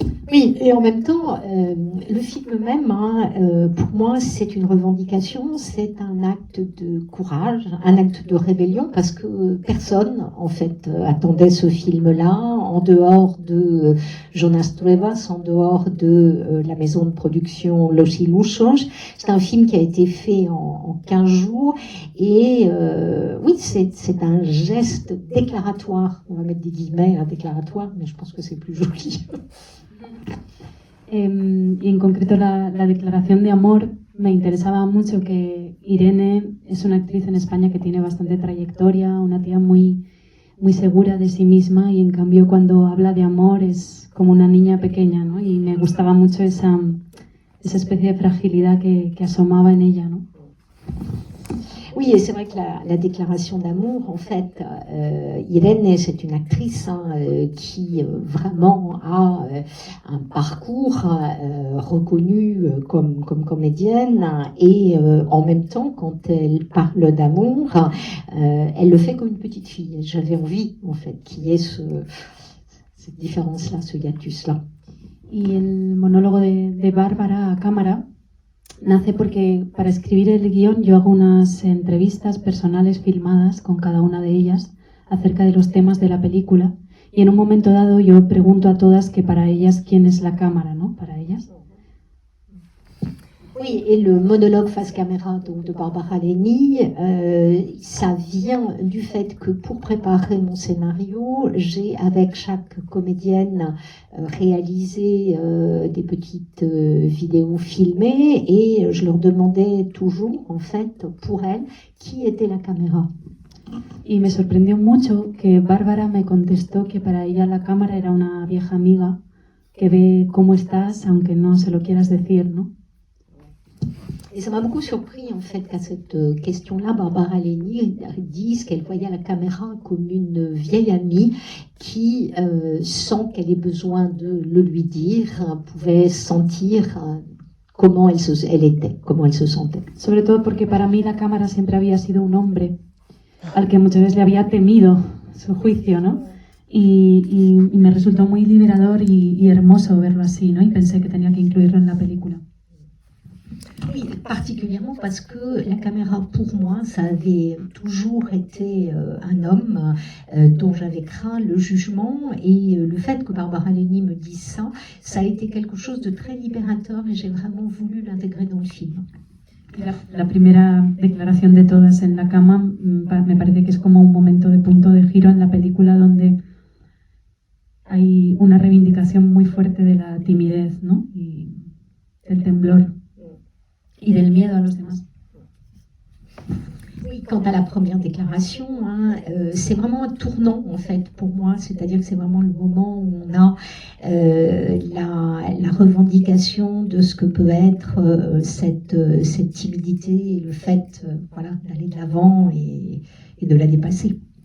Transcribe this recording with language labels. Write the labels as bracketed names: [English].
[French] Oui, et en même temps, le film même, pour moi, c'est une revendication, c'est un acte de courage, un acte de rébellion, parce que personne, en fait, attendait ce film-là, en dehors de Jonas Truebas, en dehors de la maison de production Los Ilusos. C'est un film qui a été fait en 15 jours, et oui, c'est un geste déclaratoire, on va mettre des guillemets à déclaratoire, mais je pense que c'est plus joli. [Spanish] Y en concreto la declaración de amor, me interesaba mucho que Irene es una actriz en España que tiene bastante trayectoria, una tía muy, muy segura de sí misma, y en cambio cuando habla de amor es como una niña pequeña, ¿no? Y me gustaba mucho esa especie de fragilidad que asomaba en ella, ¿no? [French] Oui, et c'est vrai que la déclaration d'amour, en fait, Irene, c'est une actrice qui vraiment a un parcours reconnu comme comédienne, et en même temps, quand elle parle d'amour, elle le fait comme une petite fille. J'avais envie, en fait, qu'il y ait cette différence-là, ce hiatus-là. [Spanish] Y el monólogo de Bárbara a cámara nace porque para escribir el guión yo hago unas entrevistas personales filmadas con cada una de ellas acerca de los temas de la película, y en un momento dado yo pregunto a todas que para ellas quién es la cámara, ¿no? Para ellas. [French] Oui, et le monologue face caméra donc, de Barbara Leni, ça vient du fait que pour préparer mon scénario, j'ai avec chaque comédienne réalisé des petites vidéos filmées, et je leur demandais toujours, en fait, pour elles, qui était la caméra. [Spanish] Y me sorprendió mucho que Bárbara me contestó que para ella la cámara era una vieja amiga que ve cómo estás aunque no se lo quieras decir, ¿no? [French] Et ça m'a beaucoup surpris, en fait, qu'à cette question-là, Barbara Leni dise qu'elle voyait la caméra comme une vieille amie qui, sans qu'elle ait besoin de le lui dire, pouvait sentir comment elle était, comment elle se sentait. [Spanish] Sobre todo porque para mí la cámara siempre había sido un hombre al que muchas veces le había temido su juicio, ¿no? Y me resultó muy liberador y hermoso verlo así, ¿no? Y pensé que tenía que incluirlo en la película. [French] Oui, particulièrement parce que la caméra, pour moi, ça avait toujours été un homme dont j'avais craint le jugement, et le fait que Barbara Leni me dise ça, ça a été quelque chose de très libérateur, et j'ai vraiment voulu l'intégrer dans le film. [Spanish] La primera declaración de todas en la cama me parece que es como un momento de punto de giro en la película, donde hay una reivindicación muy fuerte de la timidez, ¿no? Y del temblor y del miedo a los demás. [French] Oui, quant à la première déclaration, c'est vraiment un tournant, en fait, pour moi. C'est-à-dire que c'est vraiment le moment où on a la revendication de ce que peut être cette timidité, et le fait voilà, d'aller de l'avant et de la dépasser.